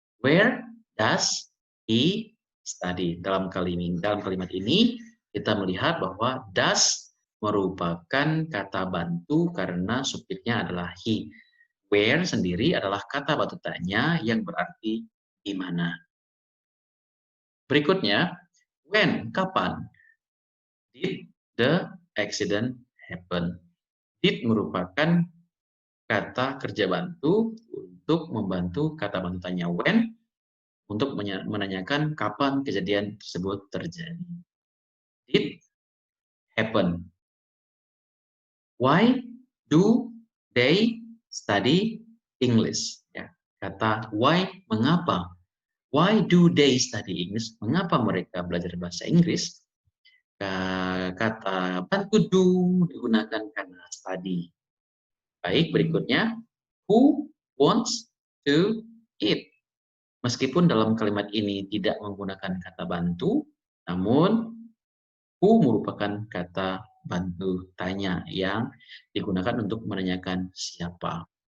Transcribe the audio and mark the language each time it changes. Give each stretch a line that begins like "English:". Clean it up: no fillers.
English: Where does he study?
Indonesian: Dalam kalimat ini kita melihat bahwa does merupakan kata bantu karena subjeknya adalah he. Where sendiri adalah kata bantu tanya yang berarti di mana. Berikutnya, when, kapan?
English: Did the accident happen?
Indonesian: Did merupakan kata kerja bantu untuk membantu kata bantu tanya when untuk menanyakan kapan kejadian tersebut terjadi.
English: Did happen. Why do they study English?
Indonesian: Ya, kata why, mengapa?
English: Why do they study English?
Indonesian: Mengapa mereka belajar bahasa Inggris? Kata bantu do digunakan karena study. Baik, berikutnya.
English: Who wants to eat?
Indonesian: Meskipun dalam kalimat ini tidak menggunakan kata bantu, namun who merupakan kata bantu tanya yang digunakan untuk menanyakan siapa.